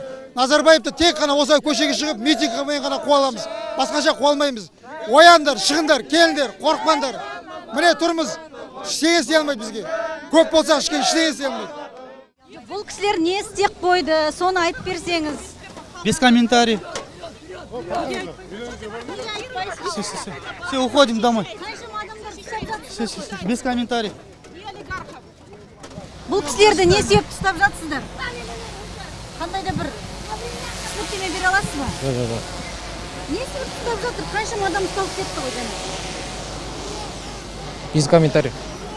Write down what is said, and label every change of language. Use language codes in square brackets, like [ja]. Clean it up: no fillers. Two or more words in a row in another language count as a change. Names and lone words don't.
[kk] Назарбаевты тек қана осылай көшеге шығып, митингімен ғана қуаламыз. Басқаша қуалмаймыз. Ояндар, шығындар, келдер, қорықпандар. Міне тұрмыз. Ештеңе істей алмайды бізге. Көп болса ештеңе істей алмайды. Бұл кісілер не істеп қойды, соны айтып берсеңіз. [ru] Без комментариев. Все, уходим домой. Без комментариев. [kk] Бұл кісілерді не себеп ұстап жатсыздар? Қандай да бір түсініктеме бере аласыз ба? [ru] Да. [kk] Не себеп ұстап жатыр? Қаншама адам ұсталып кетті ғой және? [ru] Без комментариев.